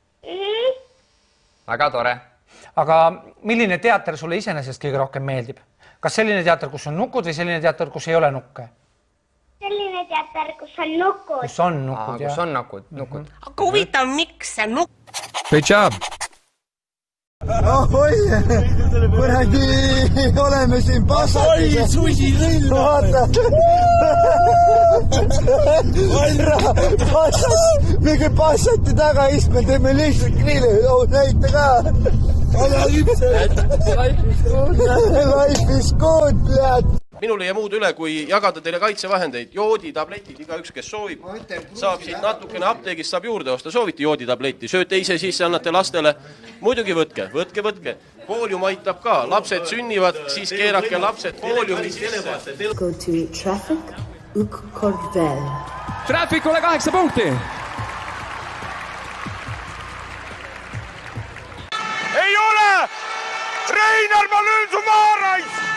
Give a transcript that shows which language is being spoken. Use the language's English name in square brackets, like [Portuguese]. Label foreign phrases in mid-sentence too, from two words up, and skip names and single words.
[Estonian] Väga tore. Aga milline teater sulle iseenesest kõige rohkem meeldib? Kas selline teater, kus on nukud või selline teater, kus ei ole nukke? Selline teater, kus on nukud. Kus on nukud, jah. Kus on nukud. Aga huvitav, miks see nukk? [English] Great job! [Estonian] Oi, kuradi, oleme siin passatis. Oi, susi lill. Vaata. Mingi passati tagaistme, teeme lihtsalt grilli. Näite ka. [English] Life is good, bled. [Estonian] Minul ei jää muud üle, kui jagada teile kaitsevahendeid. Jooditabletid, igaüks, kes soovib, saab siit natukene apteegist, saab juurde osta. Soovite jooditabletti, sööte ise sisse, annate lastele. Muidugi võtke. Foolium aitab ka. Lapsed sünnivad, siis keerake lapsed fooliumi sisse. [English] Go to traffic, [Estonian] kord veel. Trafficule 8 punkti. Ei ole! Reinar, ma löön su maarais!